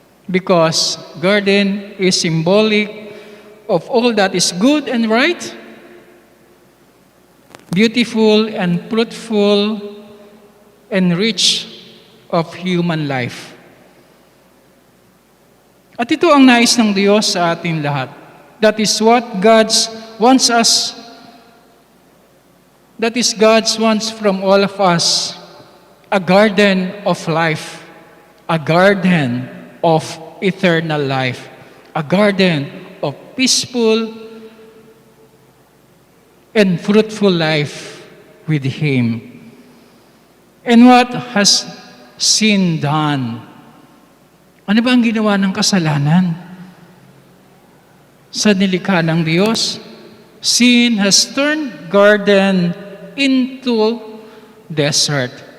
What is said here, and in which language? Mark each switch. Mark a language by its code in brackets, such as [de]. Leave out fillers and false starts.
[en] Because garden is symbolic of all that is good and right, beautiful and fruitful and rich of human life. [tl] At ito ang nais ng Diyos sa atin lahat. [en] That is what God wants us. That is God wants from all of us. A garden of life. A garden of eternal life. A garden of peaceful and fruitful life with Him. And what has sin done? [tl] Ano ba ang ginawa ng kasalanan? Sa nilikha ng Diyos, [en] sin has turned garden into desert.